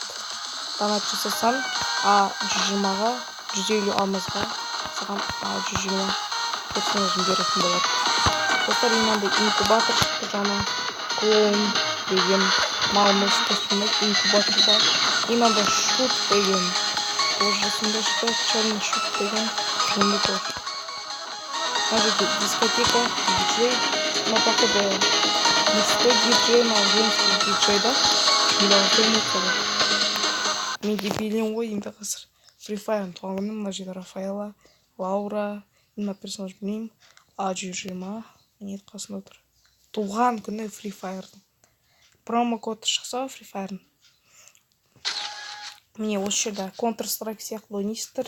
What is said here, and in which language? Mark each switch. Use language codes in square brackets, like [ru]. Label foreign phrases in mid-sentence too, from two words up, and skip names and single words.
[kk] Донат жасасаң A120-ға 150 алмазға саған A120 персонажын беретін болады. Достар, мынандай инкубатор шықты жаңа. Клоун деген малмыз костюмы инкубаторда. Мынандай шут деген тоже сондай шықты. [ru] Черный шут [kk] деген сондай тоже. [ru] Даже дискотека, диджей. Но походу мужской диджей, но женский диджей, да? [kk] Мен дебилен ғой енді қазір. Free Fire'ын туған күні мына жерде Рафаэла, Лаура, мына персонаж білмеймін. A120 міне қасында тұр. Туған күні Free Fire'дың. Промокод шықса Free Fire'ның. Міне осы жерде Counter-Strike сияқты ойнайсыздар.